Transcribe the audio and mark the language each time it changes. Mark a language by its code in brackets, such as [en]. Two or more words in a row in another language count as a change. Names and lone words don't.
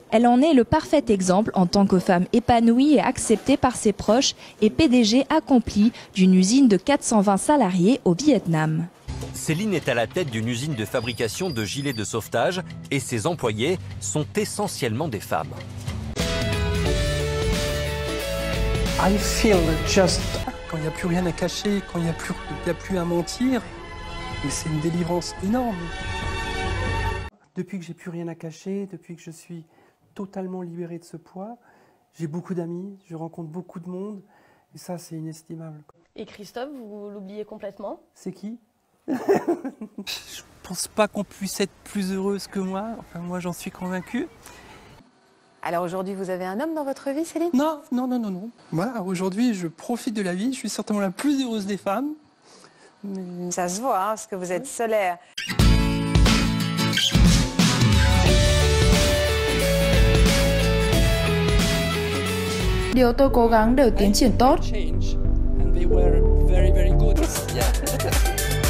[fr] Elle en est le parfait exemple en tant que femme épanouie et acceptée par ses proches et PDG accompli d'une usine de 420 salariés au Vietnam. Céline est à la tête d'une usine de fabrication de gilets de sauvetage et ses employés sont essentiellement des femmes. [en] I feel just... [fr] Quand il n'y a plus rien à cacher, quand il n'y a plus à mentir, mais c'est une délivrance énorme. Depuis que j'ai plus rien à cacher, depuis que je suis totalement libéré de ce poids, j'ai beaucoup d'amis, je rencontre beaucoup de monde, et ça c'est inestimable. Et Christophe, vous l'oubliez complètement? C'est qui? Je pense pas qu'on puisse être plus heureuse que moi, enfin moi j'en suis convaincu. Alors aujourd'hui, vous avez un homme dans votre vie, Céline? Non, non, non, non, non. Voilà, aujourd'hui, je profite de la vie. Je suis certainement la plus heureuse des femmes. Mais... Ça se voit, hein, parce que vous êtes solaire. [vi] Điều tôi cố gắng đều tiến triển tốt.